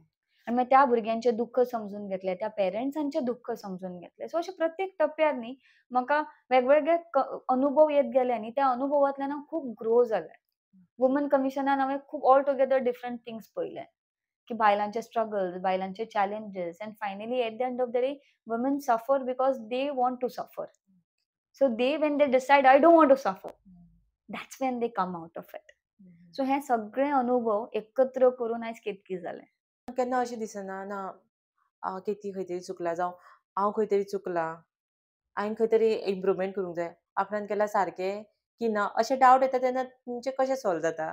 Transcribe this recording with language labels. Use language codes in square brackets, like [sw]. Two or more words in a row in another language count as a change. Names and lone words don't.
[kok] आणि मग त्या भुरग्यांचे दुःख समजून घेतले, त्या पेरेंट्सांचे दुःख समजून घेतले. सो अशे प्रत्येक टप्प्यार न्ही म्हाका वेगवेगळे अनुभव येत गेले आनी त्या अनुभवांतल्यान हांव खूब ग्रो जालें. [en] OK. वुमन कमिशनान [kok] हांवें खूब [en] all together different things [kok] पळयले, की बायलांचे [en] स्ट्रगल्स, बायलांचे challenges and finally at the end of the day women suffer because they want to suffer. so they when they decide I don't want to suffer, हं. that's when they come out of it. हं, हं. [kok] सो हे सगळे अनुभव एकत्र करून आयज केतकी जालें. केन्ना अशें दिसना ना केतकी खंय तरी चुकला जावं हांव खंय तरी चुकलां. हांवें खंय तरी इम्प्रुवमेंट करूंक जाय. आपणान केल्यार सारकें की ना अशे डावट येता तेन्ना तुमचें कशें सॉल्व जाता?